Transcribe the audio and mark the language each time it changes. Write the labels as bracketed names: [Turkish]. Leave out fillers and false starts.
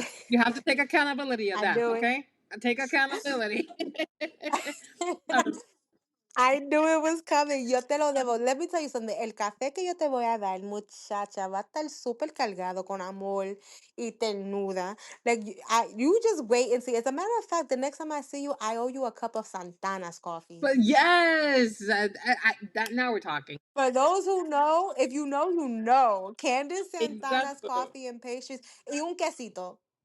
[English] You have to take accountability of I that, knew it. okay? Take accountability. I knew it was coming. [Spanish] Yo te lo debo. [English] Let me tell you something. [Spanish] El café que yo te voy a dar, muchacha, va a estar súper cargado con amor y ternura. [English] Like, you just wait and see. As a matter of fact, the next time I see you, I owe you a cup of Santana's coffee. But yes, that now we're talking. For those who know, if you know, you know. Candace Santana's [Spanish] Exacto. [English] coffee and pastries [Spanish] y un quesito.